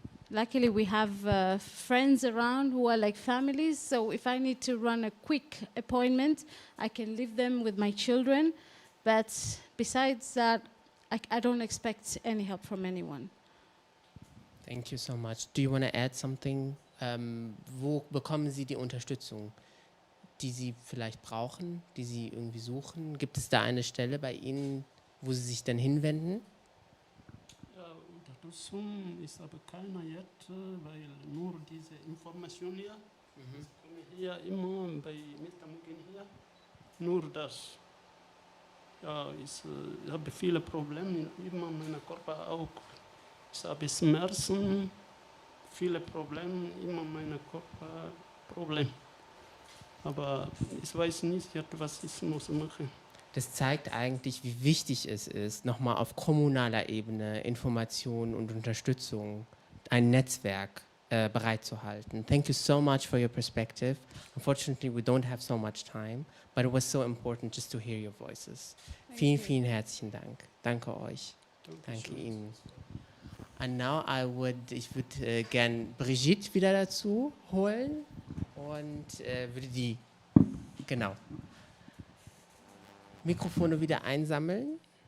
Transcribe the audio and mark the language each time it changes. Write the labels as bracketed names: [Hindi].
[English] Luckily, we have friends around who are like families, so if I need to run a quick appointment, I can leave them with my children. But besides that, I don't expect any help from anyone. Thank you so much. Do you want to add something? [German] Wo bekommen Sie die Unterstützung, die Sie vielleicht brauchen, die Sie irgendwie suchen? Gibt es da eine Stelle bei Ihnen, wo Sie sich dann hinwenden? Unterstützung ist aber keiner jetzt, weil nur diese Information hier. Ich komme hier immer bei Metamugen hier. Nur das. Ja, ich habe viele Probleme immer in meinem Körper auch. Ich habe Schmerzen, viele Probleme immer in meinem Körper Probleme. Aber ich weiß nicht, was ich muss machen. Das zeigt eigentlich, wie wichtig es ist, nochmal auf kommunaler Ebene Informationen und Unterstützung, ein Netzwerk bereitzuhalten. [English] Thank you so much for your perspective. Unfortunately, we don't have so much time, but it was so important just to hear your voices. [German] Vielen, vielen herzlichen Dank. Danke euch. Danke Ihnen. [English] And now [German] ich würde gern Brigitte wieder dazu holen und würde die, genau, Mikrofone wieder einsammeln.